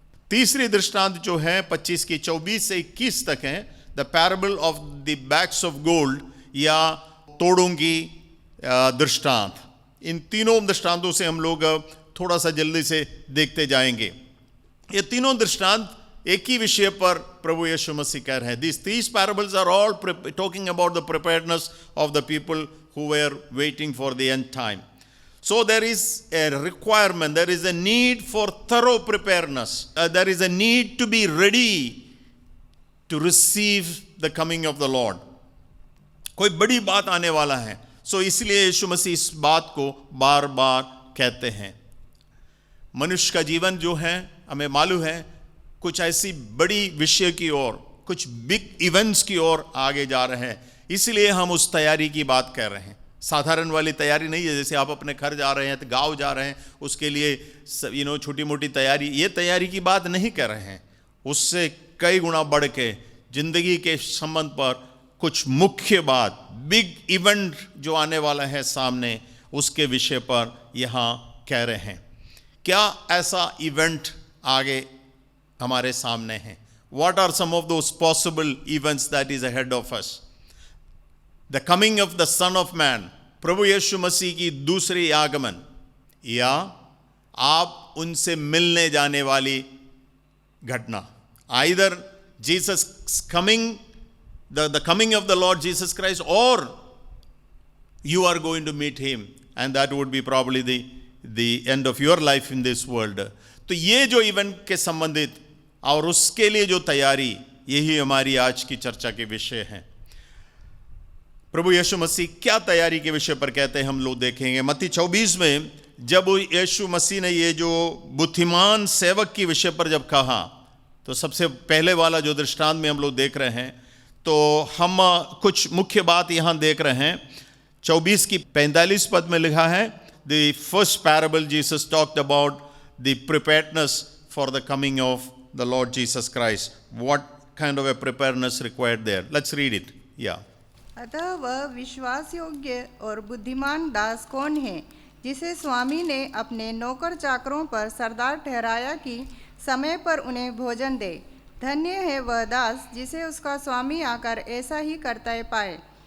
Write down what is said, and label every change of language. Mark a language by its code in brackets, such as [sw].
[hi] तीसरी दृष्टांत जो है 25 की 24 से 21 तक है, [en] the parable of the bags of gold [hi] या तोड़ों की दृष्टांत। इन तीनों दृष्टांतों से हम लोग थोड़ा सा जल्दी से देखते जाएंगे। ये तीनों दृष्टांत एक ही विषय पर प्रभु यीशु मसीह कह रहे हैं। [en] These parables are all talking about the preparedness of the people who were waiting for the end time. So there is a requirement, there is a need for thorough preparedness. There is a need to be ready to receive the coming of the Lord. [hi] कोई बड़ी बात आने वाला है, सो इसलिए यीशु मसीह इस बात को बार बार कहते हैं। मनुष्य का जीवन जो है, हमें मालूम है, कुछ ऐसी बड़ी विषय की ओर, कुछ बिग इवेंट्स की ओर आगे जा रहे हैं, इसलिए हम उस तैयारी की बात कर रहे हैं। साधारण वाली तैयारी नहीं है, जैसे आप अपने घर जा रहे हैं तो गांव जा रहे हैं, उसके लिए छोटी मोटी तैयारी, ये तैयारी की बात नहीं कर रहे हैं। उससे कई गुना बढ़ के जिंदगी के संबंध पर कुछ मुख्य बात, बिग इवेंट जो आने वाला है सामने, उसके विषय पर यहाँ कह रहे हैं। क्या ऐसा इवेंट आगे हमारे सामने है? [en] What are some of those possible events that is ahead of us? The coming of the Son of Man, [hi] प्रभु यीशु मसीह की दूसरी आगमन, या आप उनसे मिलने जाने वाली घटना। [en] Either Jesus coming, the coming of the Lord Jesus Christ, or you are going to meet him, and that would be probably the end of your life in this world. [hi] तो ये जो इवेंट के संबंधित और उसके लिए जो तैयारी, यही हमारी आज की चर्चा के विषय है। प्रभु यीशु मसीह क्या तैयारी के विषय पर कहते हैं, हम लोग देखेंगे। मत्ती 24 में जब यीशु मसीह ने ये जो बुद्धिमान सेवक की विषय पर जब कहा, तो सबसे पहले वाला जो दृष्टांत में हम लोग देख रहे हैं, तो हम कुछ मुख्य बात यहाँ देख रहे हैं। 24 की 45 पद में लिखा है, [en] The first parable Jesus talked about the preparedness for the coming of the Lord Jesus Christ. What kind of a preparedness required there? Let's read it. Yeah. [hi] अतः वह विश्वास योग्य और बुद्धिमान दास कौन है, जिसे स्वामी ने अपने नौकर चाकरों पर सरदार ठहराया कि समय पर उन्हें भोजन दे। धन्य है वह दास जिसे उसका स्वामी आकर ऐसा ही करता पाए।